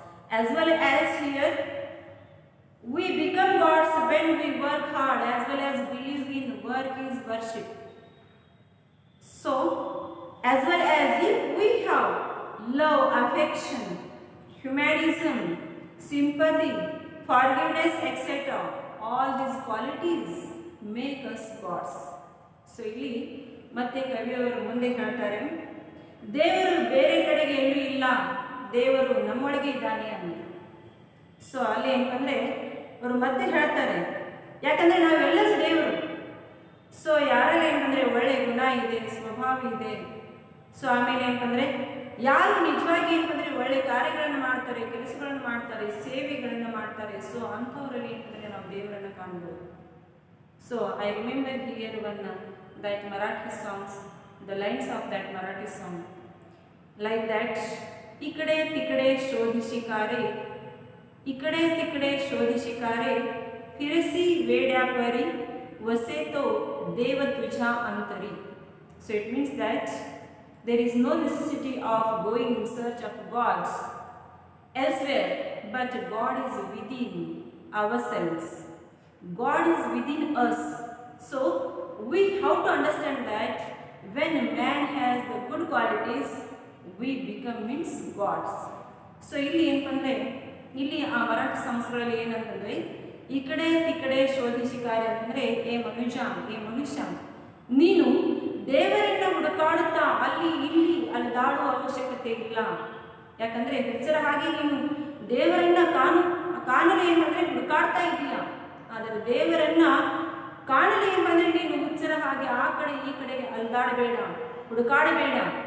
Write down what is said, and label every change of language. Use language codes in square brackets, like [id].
[en] As well as here, we become gods when we work hard, as well as believe in work is worship. So, as well as if we have love, affection, humanism, sympathy, forgiveness, etc., all these qualities make us gods. [kn] So ಇಲ್ಲಿ ಮತ್ತೆ ಕವಿಯವರು ಮುಂದೆ ಹೇಳ್ತಾರೆ, ದೇವರು ಬೇರೆ ಕಡೆಗೆ ಎಲ್ಲೂ ಇಲ್ಲ, ದೇವರು ನಮ್ಮೊಳಗೆ ಇದ್ದಾನೆ ಅಂತ. ಸೊ ಅಲ್ಲಿ ಏನಂದ್ರೆ ಅವರು ಮತ್ತೆ ಹೇಳ್ತಾರೆ, ಯಾಕಂದ್ರೆ ನಾವೆಲ್ಲರೂ ದೇವರು, ಸೊ ಯಾರಲ್ಲಿ ಏನಂದರೆ ಒಳ್ಳೆ ಗುಣ ಇದೆ, ಸ್ವಭಾವ ಇದೆ. ಸೊ ಆಮೇಲೆ ಏನಂದರೆ ಯಾರು ನಿಜವಾಗಿ ಏನಂದರೆ ಒಳ್ಳೆ ಕಾರ್ಯಗಳನ್ನು ಮಾಡ್ತಾರೆ, ಕೆಲಸಗಳನ್ನು ಮಾಡ್ತಾರೆ, ಸೇವೆಗಳನ್ನು ಮಾಡ್ತಾರೆ, ಸೊ ಅಂಥವರಲ್ಲಿ ಏನಂದರೆ ನಾವು ದೇವರನ್ನು ಕಾಣ್ಬೋದು. [en] so I remember here one that Marathi songs, the lines of that Marathi song, like that, [mr] इकडे तिकडे शोध शिकारे, इकडे तिकडे शोध शिकारे, फिरसी वेड्या परी, वसे तो देव तुझ्या अंतरी. [en] So it means that there is no necessity of going in search of gods elsewhere, but God is within ourselves. God is within us. So we have to understand that when man has the good qualities, we become means gods. [kn] So ಇಲ್ಲಿ ಏನಂತಂದರೆ ಇಲ್ಲಿ ಆ ಮರಾಠಿ ಸಂಸ್ಕೃತಿಯಲ್ಲಿ ಏನಂತಂದರೆ ಈ ಕಡೆ ತಿಕಡೆ ಶೋಧಿಸಿಕಾರಿ ಅಂತಂದರೆ ಏ ಮನುಷ್ಯ ನೀನು ದೇವರನ್ನ ಹುಡುಕಾಡುತ್ತಾ ಅಲ್ಲಿ ಇಲ್ಲಿ ಅಲೆದಾಡುವ ಅವಶ್ಯಕತೆ ಇಲ್ಲ. ಯಾಕಂದರೆ ಹುಚ್ಚರ ಹಾಗೆ ನೀನು ದೇವರನ್ನ ಕಾಣಲು ಏನಂದರೆ ಹುಡುಕಾಡ್ತಾ ಇದೀಯ, ಆದರೆ ದೇವರನ್ನ ಕಾಣಲಿ ಎಂಬಂದರೆ ನೀನು ಹುಚ್ಚರ ಹಾಗೆ ಆ ಕಡೆ ಈ ಕಡೆ ಅಲ್ದಾಡಬೇಡ, ಹುಡುಕಾಡಬೇಡ.